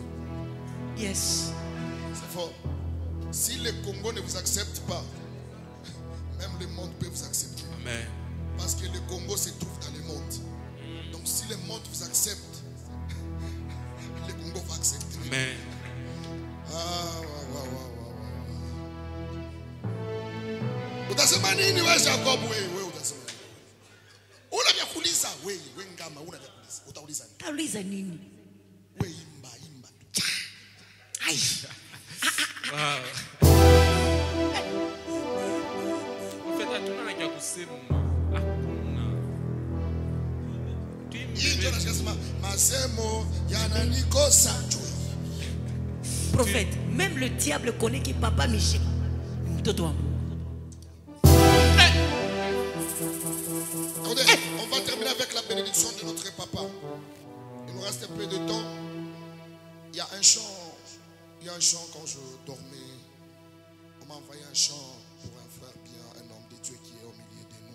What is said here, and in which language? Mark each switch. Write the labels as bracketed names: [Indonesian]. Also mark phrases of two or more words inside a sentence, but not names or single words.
[English] Yes. [French] C'est fort. Si les Congos ne vous acceptent pas, même le monde peut vous accepter. Amen. Parce que le Congo se trouve dans le monde. Donc si le monde vous accepte, le Congo va accepter. Amen. [Swahili] Utasema nini wewe Jacob wewe utasema? Unataka kuuliza wewe ngama unataka kuuliza. Utauliza nini? Utauliza nini? Wewe imba. Ai. Wow. Feta hatuna haja kusema. Hakuna. Hii ndio nasema masemo yananikosa tu. [French] Prophète, même le diable connaît que papa Michel. [Swahili] Mtoto wangu. [French] On va terminer avec la bénédiction de notre papa. Il nous reste un peu de temps. Il y a un chant quand je dormais. On m'a envoyé un chant pour un frère bien, un homme de Dieu qui est au milieu de nous.